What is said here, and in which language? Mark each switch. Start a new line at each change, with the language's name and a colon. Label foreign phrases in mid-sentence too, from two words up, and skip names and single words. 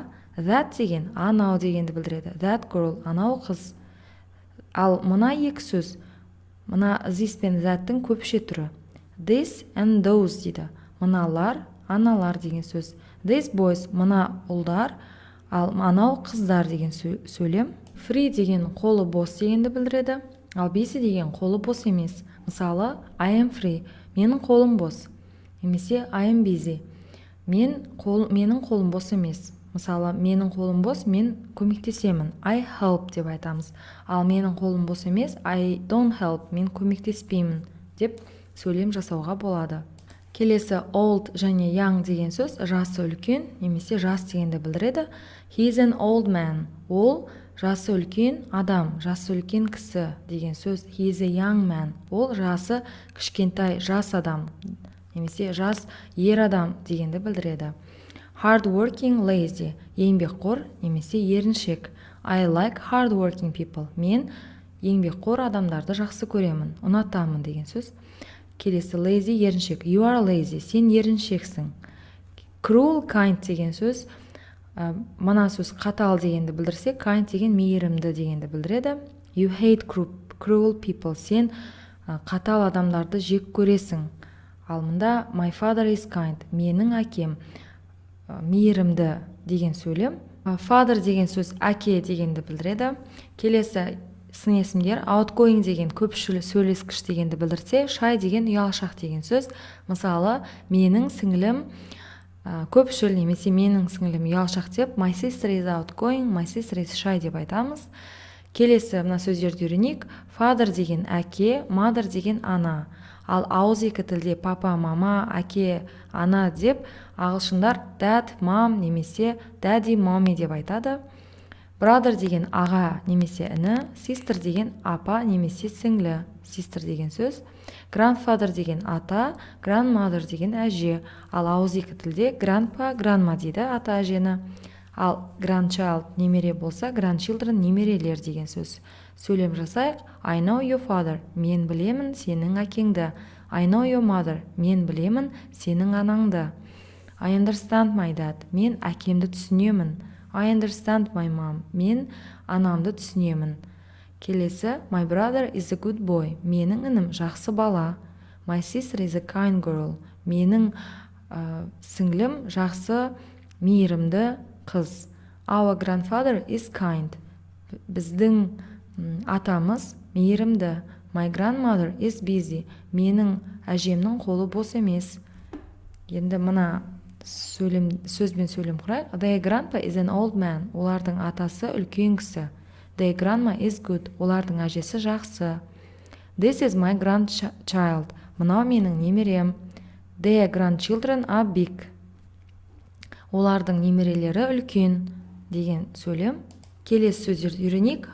Kazakh: That деген анау дегенді білдіреді.
English: That girl,
Kazakh: анау қыз. Ал мына екі сөз, мына this пен that'тың көпше түрі.
English: This and those дейді.
Kazakh: Мыналар, аналар деген сөз.
English: These boys,
Kazakh: мына ұлдар, ал анау қыздар деген сөйлем. Free деген қолы бос дегенді білдіреді. Ал busy деген қолы бос емес. Мысалы,
English: I am free.
Kazakh: Менің қолым бос. Немесе
English: I am busy.
Kazakh: Менің қолым бос емес. Мысалы, менің қолым бос, мен көмектесемін.
English: I help
Kazakh: деп айтамыз. Ал менің қолым бос емес,
English: I don't help,
Kazakh: мен көмектеспеймін деп сөйлем жасауға болады. Келесі old және young деген сөз жасы үлкен немесе жас дегенді білдіреді.
English: He is an old man.
Kazakh: Ол жасы үлкен адам, жасы үлкен кісі деген сөз.
English: He is a young man.
Kazakh: Ол жасы кішкентай жас адам немесе жас ер адам дегенді білдіреді.
English: Hard working, lazy.
Kazakh: Еңбекқор немесе еріншек.
English: I like hard working people.
Kazakh: Мен еңбекқор адамдарды жақсы көремін, ұнатамын деген сөз. Келесі lazy еріншек.
English: You are lazy.
Kazakh: Сен еріншексің.
English: Cruel, kind
Kazakh: деген сөз. Мына сөз қатал дегенді білдірсе, kind деген мейірімді дегенді білдіреді.
English: You hate cruel people.
Kazakh: Сен қатал адамдарды жек көресің. Ал мұнда
English: my father is kind.
Kazakh: Менің әкем мейірімді деген сөйлем. Father деген сөз әке дегенді білдіреді. Келесі сын есімдер outgoing деген көпшіл сөйлескіш дегенді білдірсе, shy деген ұялшақ деген сөз. Мысалы, менің сіңілім көпшіл немесе менің сіңілім ұялшақ деп
English: my sister is outgoing, my sister is shy
Kazakh: деп айтамыз. Келесі мына сөздерді үйренейік. Father деген әке, mother деген ана. Ал ауызекі тілде папа, мама, әке, ана деп ағылшындар
English: dad, mom
Kazakh: немесе
English: daddy, mommy
Kazakh: деп айтады. Brother деген аға немесе іні, sister деген апа немесе сіңлі, sister деген сөз. Grandfather деген ата, grandmother деген әже. Ал ауызекі тілде
English: grandpa, grandma
Kazakh: дейді ата әжені. Ал grandchild немере болса, grandchildren немерелер деген сөз. Сөйлем жасайық.
English: I know your father.
Kazakh: Мен білемін сенің әкеңді.
English: I know your mother.
Kazakh: Мен білемін сенің анаңды.
English: I understand my dad.
Kazakh: Мен әкемді түсінемін.
English: I understand my mom.
Kazakh: Мен анамды түсінемін. Келесі,
English: my brother is a good boy.
Kazakh: Менің інім жақсы бала.
English: My sister is a kind girl.
Kazakh: Менің сіңлім жақсы, мейірімді қыз.
English: Our grandfather is kind.
Kazakh: Біздің атамыз мейірімді.
English: My grandmother is busy.
Kazakh: Менің әжемнің қолы бос емес. Енді мына сөзбен сөйлем құрайық.
English: Their grandpa is an old man.
Kazakh: Олардың атасы үлкен кісі.
English: Their grandma is good.
Kazakh: Олардың әжесі жақсы.
English: This is my grandchild.
Kazakh: Мынау менің немерем.
English: Their grandchildren are big.
Kazakh: Олардың немерелері үлкен деген сөйлем. Келесі сөздерді үйренейік.